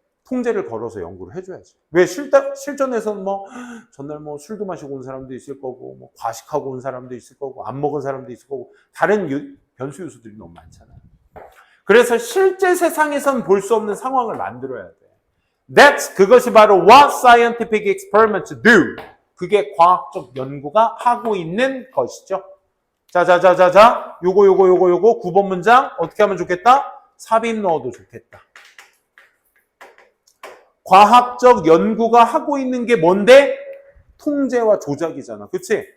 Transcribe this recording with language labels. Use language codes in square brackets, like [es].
[ko] 통제를 걸어서 연구를 해줘야지. 왜 실전에서는 뭐 전날 뭐 술도 마시고 온 사람도 있을 거고 뭐 과식하고 온 사람도 있을 거고 안 먹은 사람도 있을 거고 다른 변수 요소들이 너무 많잖아요. 그래서 실제 세상에선 볼 수 없는 상황을 만들어야 돼. 그것이 바로 [en] what scientific experiments do. [ko] 그게 과학적 연구가 하고 있는 것이죠. 자. 요거 9번 문장 어떻게 하면 좋겠다? 삽입 넣어도 좋겠다. 과학적 연구가 하고 있는 게 뭔데? 통제와 조작이잖아. 그치?